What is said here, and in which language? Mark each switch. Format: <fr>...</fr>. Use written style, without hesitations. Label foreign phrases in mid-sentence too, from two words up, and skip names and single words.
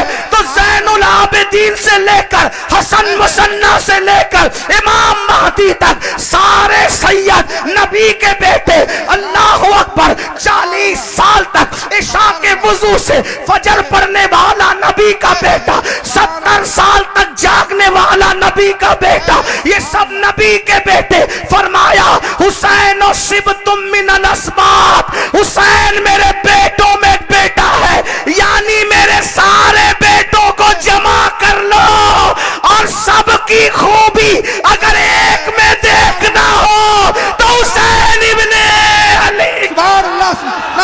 <ur>تو زین العابدین سے لے کر حسن مصنع سے لے کر امام مہدی تک سارے سید نبی کے بیٹے.</ur> <ar>اللہ اکبر.</ar> <ur>40 سال تک عشاء کے وضو سے فجر پڑھنے والا نبی کا بیٹا, 70 سال تک جاگنے والا نبی کا بیٹا. یہ سب نبی کے بیٹے. فرمایا</ur> <ar>حسین و صبتم من الاسباط,</ar> <ur>حسین میرے بیٹوں میں بیٹا ہے یعنی میرے سارے بیٹوں کو جمع کر لو اور سب کی خوبی اگر ایک میں دیکھنا ہو تو حسین ابن علی.</ur> <ar>سبحان اللہ.</ar>